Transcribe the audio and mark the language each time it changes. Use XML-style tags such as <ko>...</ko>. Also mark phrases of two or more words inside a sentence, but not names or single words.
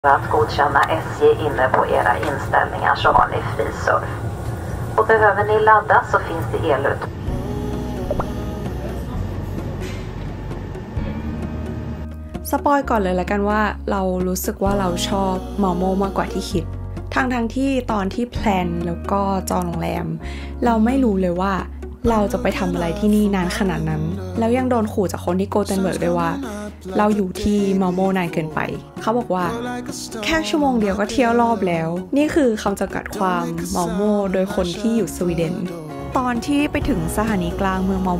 <sv>För att godkänna SJ inne på era inställningar så har ni fri surf. Och behöver ni ladda så finns det elut.</sv> <th>สปอยก่อนเลยละกันว่าเรารู้สึกว่าเราชอบเมาโมมากกว่าที่คิดทั้งที่ตอนที่แพ ลนแล้วก็จองโรงแรมเราไม่รู้เลยว่าเราจะไปทำอะไรที่นี่นานขนาดนั้นแล้วยังโดนขู่จากคนที่โกเทนเบิร์กด้วยว่าเราอยู่ที่เมาโมนานเกินไปเขาบอกว่าแค่ชั่วโมงเดียวก็เที่ยวรอบแล้วนี่คือคำจำกัดความเมาโมโดยคนที่อยู่สวีเดนตอนที่ไปถึงสถานีกลางเมืองเมาโม</th>